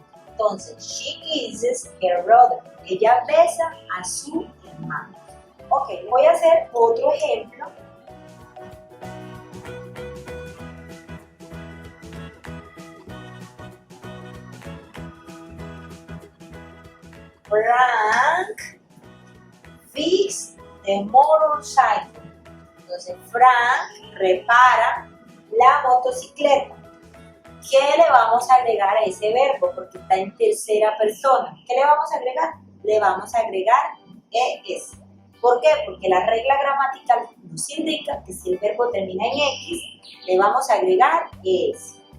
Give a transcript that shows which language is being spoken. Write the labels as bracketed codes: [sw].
[en] Entonces, she kisses her brother. [es] Ella besa a su hermano. Ok, voy a hacer otro ejemplo. [en] Frank fix the motorcycle. [es] Entonces, Frank repara la motocicleta. ¿Qué le vamos a agregar a ese verbo? Porque está en tercera persona. ¿Qué le vamos a agregar? Le vamos a agregar ES. ¿Por qué? Porque la regla gramatical nos indica que si el verbo termina en X, le vamos a agregar ES.